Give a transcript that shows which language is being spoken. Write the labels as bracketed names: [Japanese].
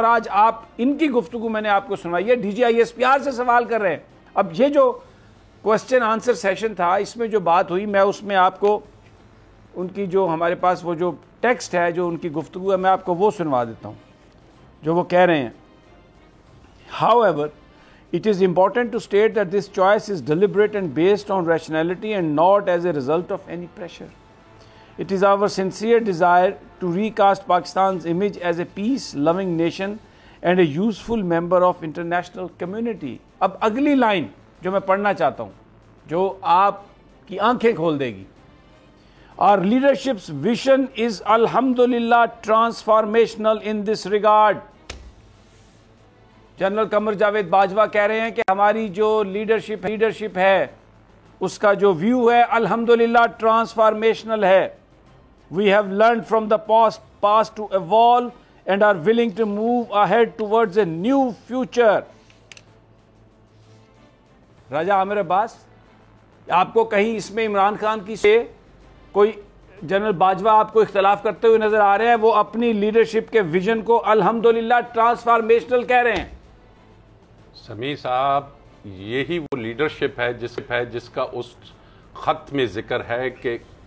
[Urdu] اور آج آپ ان کی گفتگو میں نے آپ کو سنوائی ہے, D جی I S P R سے سوال کر رہے ہیں. اب یہ جو کوسچن آنسر سیشن تھا اس میں جو بات ہوئی, میں اس میں آپ کو ان کی جو ہمارے پاس وہ جو ٹیکسٹ ہے جو ان کی گفتگو ہے میں آپ کو وہ سنوا دیتا ہوں جو وہ کہہ رہے ہیں. [English] However, it is important to state that this choice is deliberate and based on rationality and not as a result of any pressure. It is our sincere desire to recast Pakistan's image as a peace-loving nation and a useful member of international community. [Urdu] اب اگلی line جو میں پڑھنا چاہتا ہوں جو آپ کی آنکھیں کھول دے گی. [English] Our leadership's vision is alhamdulillah transformational in this regard. [Urdu] General Qamar Javed Bajwa کہہ رہے ہیں کہ ہماری جو لیڈرشپ ہے اس کا جو ویو ہے الحمدللہ ٹرانسفارمیشنل ہے. [English] We have learned from the past to evolve and are willing to move ahead towards a new future. [Urdu] راجہ عامر عباس, آپ کو کہیں اس میں عمران خان کی سے کوئی جنرل باجوہ آپ کو اختلاف کرتے ہوئے نظر آ رہے ہیں؟ وہ اپنی لیڈرشپ کے ویژن کو الحمدللہ ٹرانسفارمیشنل کہہ رہے ہیں. سمیع صاحب, یہی وہ لیڈرشپ ہے جس کا اس خط میں ذکر ہے کہ